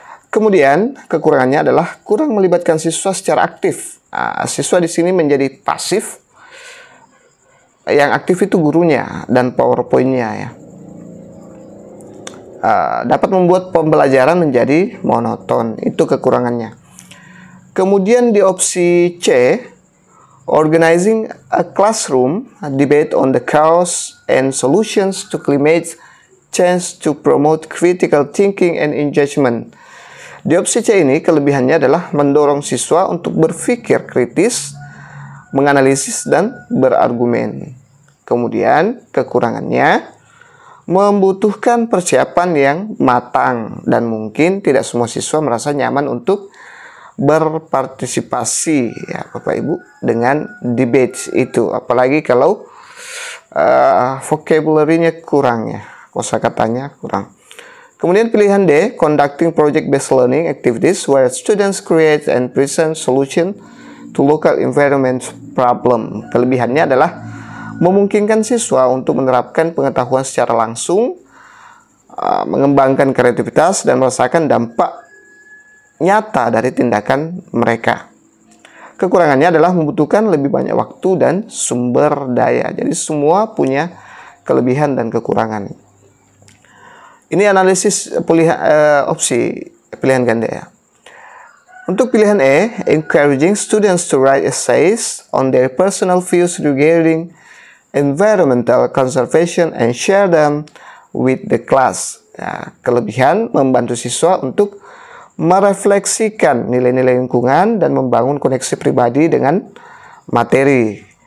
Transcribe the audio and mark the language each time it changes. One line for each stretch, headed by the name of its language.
Indonesian: Kemudian kekurangannya adalah kurang melibatkan siswa secara aktif. Siswa di sini menjadi pasif. Yang aktif itu gurunya dan PowerPoint-nya ya. Dapat membuat pembelajaran menjadi monoton. Itu kekurangannya. Kemudian di opsi C,
English: organizing a classroom debate on the cause and solutions to climate change to promote critical thinking and engagement.
Indonesian: Di opsi C ini kelebihannya adalah mendorong siswa untuk berpikir kritis, menganalisis dan berargumen. Kemudian kekurangannya membutuhkan persiapan yang matang dan mungkin tidak semua siswa merasa nyaman untuk berpartisipasi ya Bapak Ibu dengan debate itu, apalagi kalau vocabulary-nya kurang ya, kosakatanya kurang. Kemudian pilihan D,
English: conducting project-based learning activities where students create and present solution to local environment problem.
Indonesian: Kelebihannya adalah memungkinkan siswa untuk menerapkan pengetahuan secara langsung, mengembangkan kreativitas dan merasakan dampak nyata dari tindakan mereka. Kekurangannya adalah membutuhkan lebih banyak waktu dan sumber daya. Jadi semua punya kelebihan dan kekurangan. Ini analisis opsi pilihan ganda ya. Untuk pilihan E,
English: encouraging students to write essays on their personal views regarding environmental conservation and share them with the class.
Indonesian: Ya, kelebihan membantu siswa untuk merefleksikan nilai-nilai lingkungan dan membangun koneksi pribadi dengan materi.